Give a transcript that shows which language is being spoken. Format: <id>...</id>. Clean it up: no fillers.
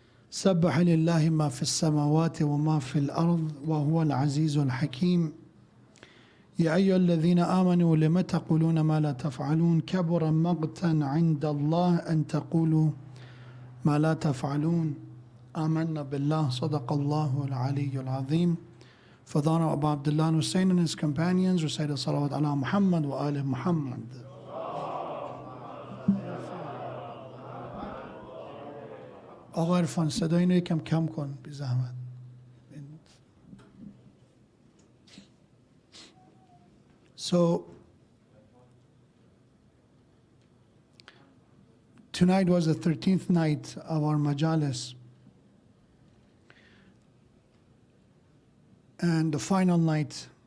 <ar>سبح لله ما في السماوات وما في الأرض وهو العزيز الحكيم. يا أيها الذين آمنوا لم تقولون ما لا تفعلون كبر مقتا عند الله أن تقولوا ما لا تفعلون. آمنا بالله. صدق الله العلي العظيم.</ar> <en>Father Abu Abdullah Hussein and his companions recited salawat</en> <ar>ala Muhammad wa ali Muhammad.</ar> <fa>آقا عرفان صدای اینو یکم کم کن بی زحمت.</fa> <en>So tonight was the 13th night of our majalis, and the final night.</en>